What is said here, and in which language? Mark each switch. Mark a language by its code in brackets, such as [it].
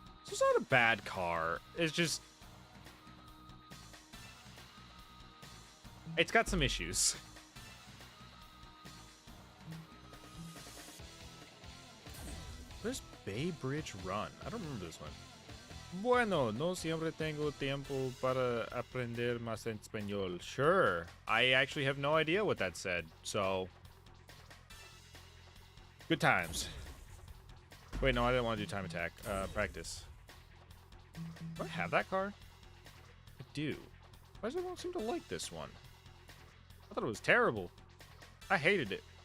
[en] It's not a bad car. It's just... It's got some issues. Where's Bay Bridge Run? I don't remember this one. [es] Bueno, no siempre tengo tiempo para aprender más en español. [en] Sure. I actually have no idea what that said, so... Good times. Wait, no, I didn't want to do time attack. Practice. Do I have that car? I do. Why does everyone seem to like this one? I thought it was terrible. I hated it.